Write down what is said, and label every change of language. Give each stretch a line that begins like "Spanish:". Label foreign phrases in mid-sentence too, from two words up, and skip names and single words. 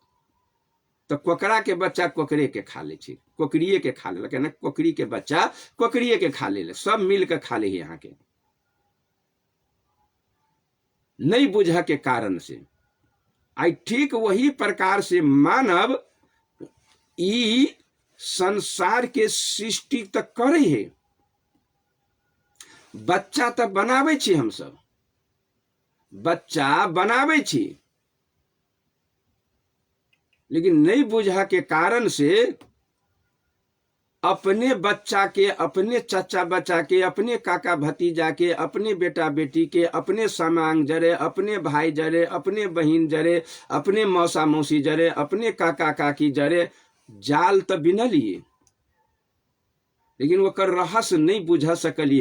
Maithili: तो कोकड़ा के बच्चा कोकरे के खा ले, कोकरिए के खा लेलक, ना कोकरी के बच्चा कोकरिए के खा ले, सब मिल के खा ले यहाँ के, नहीं बुझा के कारण से। आई ठीक वही प्रकार से मानव ई संसार के सृष्टि तक करे है, बच्चा तो बनावे छी, हम सब बच्चा बनावे छी, लेकिन नहीं बुझा के कारण से अपने बच्चा के, अपने चचा बच्चा के, अपने काका भतीजा के, अपने बेटा बेटी के, अपने समांग जरे, अपने भाई जरे, अपने बहन जरे, अपने मौसा मौसी जरे, अपने काका काकी जरे, जाल तो बिनलिए, लेकिन ओकर रहस्य नहीं बुझा सकलिए।